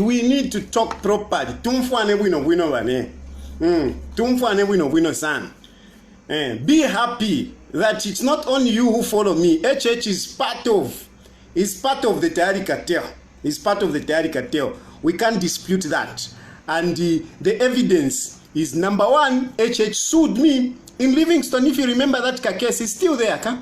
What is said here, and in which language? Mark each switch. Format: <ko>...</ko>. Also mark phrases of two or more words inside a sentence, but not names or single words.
<en>We need to talk properly.</en> <bem>Tumfwane wino wane. Tumfwane wino san.</bem> <en>Be happy that it's not only you who follow me. HH is part of the Tayali cartel. It's part of the Tayali cartel. We can't dispute that. And the evidence is number one. HH sued me in Livingston. If you remember that case, is still there, huh?</en>